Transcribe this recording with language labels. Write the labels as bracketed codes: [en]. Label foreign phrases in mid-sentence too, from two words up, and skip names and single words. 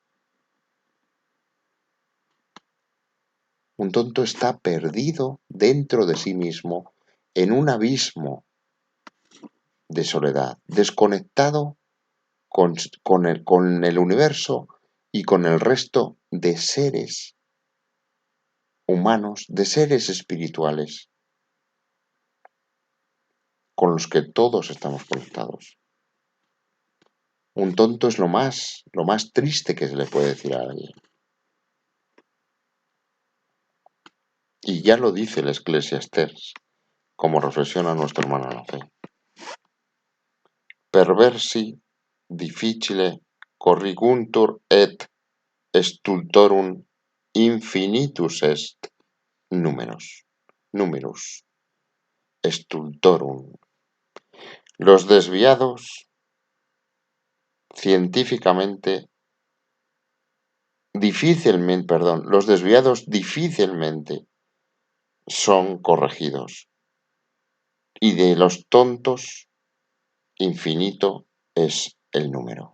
[es] Un tonto está perdido dentro de sí mismo en un abismo de soledad, desconectado con el universo y con el resto de seres humanos, de seres espirituales, con los que todos estamos conectados. Un tonto es lo más triste que se le puede decir a alguien. Y ya lo dice el Eclesiastés, como reflexiona nuestro hermano en la fe. [la] Perversi difficile corriguntur et stultorum infinitus est numerus stultorum. [es] Los desviados difícilmente son corregidos, y de los tontos infinito es el número.